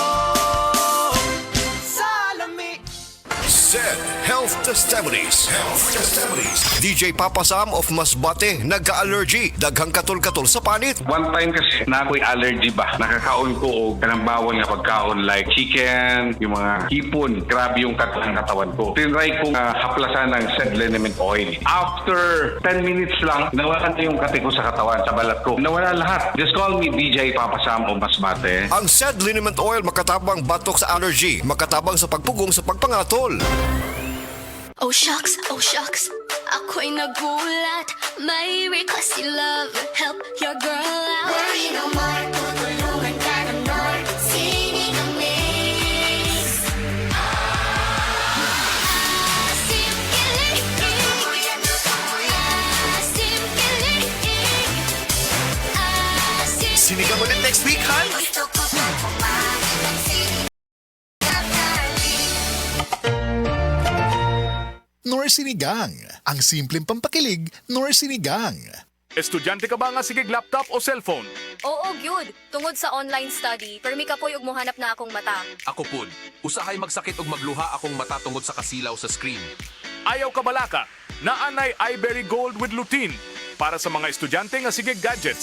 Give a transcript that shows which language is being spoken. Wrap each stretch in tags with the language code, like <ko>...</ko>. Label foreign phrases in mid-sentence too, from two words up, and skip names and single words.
<en>Zed Health Testimonies.</en> <ceb>DJ Papa Sam of Masbate nagka-allergy, daghang katol-katol sa panit.</ceb> <en>One time</en> <ceb>kasi na ako'y allergy ba, nakakaon ko o kanang bawal nga pagkaon</ceb> <en>like chicken,</en> <tl>yung mga hipon, grabe yung katawan ko. Tinry kong haplasan ng Zed liniment oil.</tl> <en>After 10 minutes</en> <tl>lang, nawala na yung kati ko sa katawan, sa balat ko. Nawala lahat.</tl> <en>Just call me DJ Papa Sam of Masbate.</en> <ceb>Ang Zed Liniment Oil makatabang batok sa allergy, makatabang sa pagpugong sa pagpangatol.</ceb> <en>Oh shucks,</en> <tl>ako'y nagulat. May request si love,</tl> <en>help your girl out. Worry no more,</en> <tl>tutulungan ka ng Lord.</tl> <en>Singing a mix.</en> <tl>Sinigang ulit next week, han? Gusto ko pa kumain ng sinigang. Nor Sinigang. Ang simpleng pampakilig, Nor Sinigang.</tl> <ceb>Estudyante ka ba nga sigig laptop o cellphone? Oo, gyud. Tungod sa online study, permi ka po'y ug mohanap na akong mata. Ako pud, usahay magsakit ug magluha akong mata tungod sa kasilaw sa screen. Ayaw ka balaka, naanay iBerry Gold with lutein para sa mga estudyante nga sigig gadgets.</ceb>